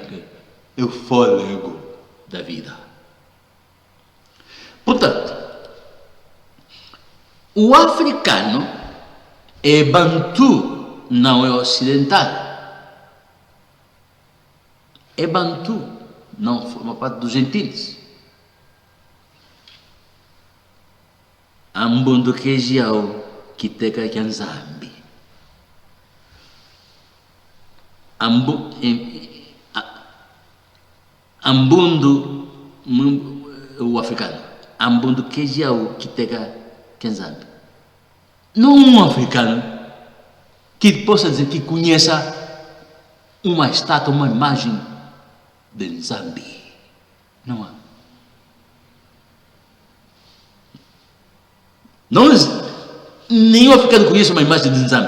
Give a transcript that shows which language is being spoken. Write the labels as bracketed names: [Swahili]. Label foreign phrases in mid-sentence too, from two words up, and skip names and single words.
[Portuguese] Eu fôlego da vida. Portanto, o africano é bantu, não é ocidental. É bantu, não forma parte dos gentiles. [Kimbundu] Ambundo Kejiao Kiteka Kyanzambi. [Portuguese] Ambundo, o africano. [Kimbundu] Ambundo Kejiao Kiteka Kyanzambi. [Portuguese] Não um africano que possa dizer que conheça uma estátua, uma imagem de Nzambi. Não há. Nenhum africano conhece uma imagem de Nzambi.